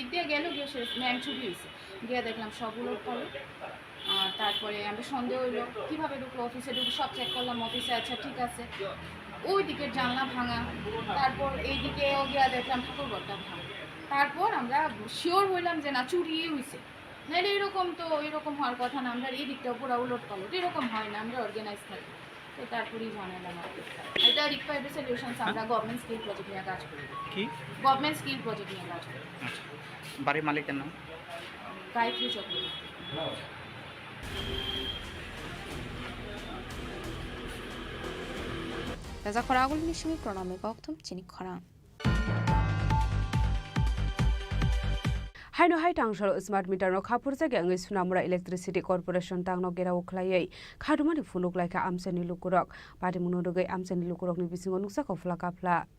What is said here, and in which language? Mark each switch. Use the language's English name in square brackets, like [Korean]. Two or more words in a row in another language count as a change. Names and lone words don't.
[Bangla] দিক দিয়ে গেল গিয়ে সে ম্যাম ছুটি হয়েছে গিয়ে দেখলাম সবগুলো পড়ে তারপরে আমরা সন্দেহ হইলো কীভাবে ঢুকলো অফিসে ঢুকে সব চেক করলাম অফিসে আচ্ছা ঠিক আছে ওই দিকের জানলা ভাঙা তারপর এই দিকেও গিয়ে দেখলাম ঠাকুরঘরটা ভাঙা তারপর আমরা শিওর হইলাম যে না চুরি হয়েছে নাহলে এরকম তো এরকম হওয়ার কথা না আমরা এই দিকটা পুরো উলট পালট এরকম হয় না আমরা অর্গানাইজ থাকি তো তারপরেই জানালাম এটা রিকোয়ার্ড সলিউশনস আমরা [English] government skill project [Bangla] নিয়ে কাজ করি কি [English] government skill project [Bangla] নিয়ে কাজ করি আচ্ছা বাড়ির মালিকের নাম গায়ত্রী চক্রবর্তী [Bodo] राजा खरागुलनि सिमी प्रणामी गौतम चिनी खरां हाइनो हाइ टांगसल [English] smart meter [Bodo] नो खापुर जागे अंगै सुनामुरा इलेक्ट्रिसिटी कॉर्पोरेशन टांगनो गेराव खलायै खादुमानि फुनुक लायखा आमसेनि लुकुरक पार्टी मुनुरुगै आमसेनि लुकुरकनि बिसिङाव नुक्सा कफला काफला